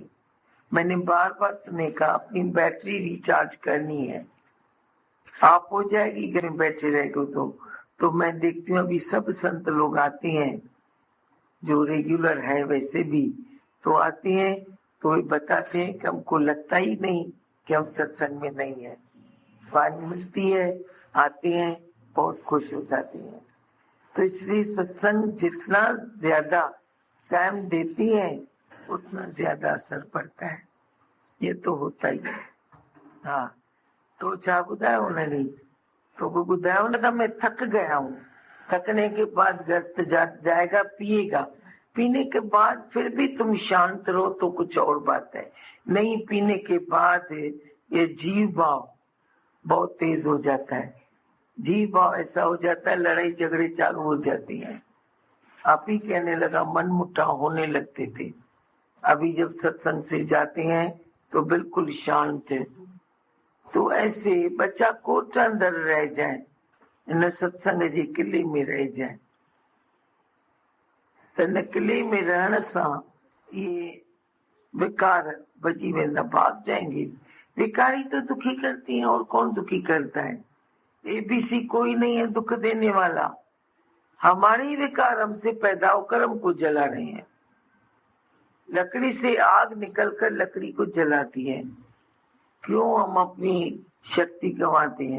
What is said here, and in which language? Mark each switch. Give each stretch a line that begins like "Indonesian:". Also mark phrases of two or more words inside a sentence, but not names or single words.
Hindi: मैंने बार बार तुम्हें कहा अपनी बैटरी रिचार्ज करनी है, आप हो जाएगी घर में बैठे रहेगा तो मैं देखती हूँ अभी सब संत लोग आते हैं जो रेगुलर है, वैसे भी तो आते हैं तो वे बताते हैं कि हमको लगता ही नहीं कि हम सत्संग में नहीं है, वाणी मिलती है, आते हैं, बहुत खुश हो जाते हैं। तो इसलिए सत्संग जितना ज्यादा टाइम देती है उतना ज्यादा असर पड़ता है, ये तो होता ही है। हाँ तो
Sindhi: छा ॿुधायो
Hindi: उन्होंने, तो वो ॿुधायो न था मैं थक गया हूँ, थकने के बाद घर जाएगा पिएगा, पीने के बाद फिर भी तुम शांत रहो तो कुछ और बात है, नहीं पीने के बाद ये जीव भाव बहुत तेज हो जाता है, जीव भाव ऐसा हो जाता है लड़ाई झगड़े चालू हो जाती हैं। आप ही कहने लगा मन मुटाव होने लगते थे, अभी जब सत्संग से जाते हैं तो बिल्कुल शांत है। तो ऐसे बच्चा कोट अंदर रह जाए, इन सत्संग जे किले में रह जाए,
Sindhi: त इन किले में रहण सां ये विकार बची वेंदा,
Hindi: भाग जाएंगे। विकारी तो दुखी करती हैं और कौन दुखी करता है, एबीसी कोई नहीं है दुख देने वाला, हमारे ही विकार हमसे पैदा होकर हमको जला रहे हैं। लकड़ी से आग निकलकर लकड़ी को जलाती है, क्यों हम अपनी शक्ति गंवाते हैं।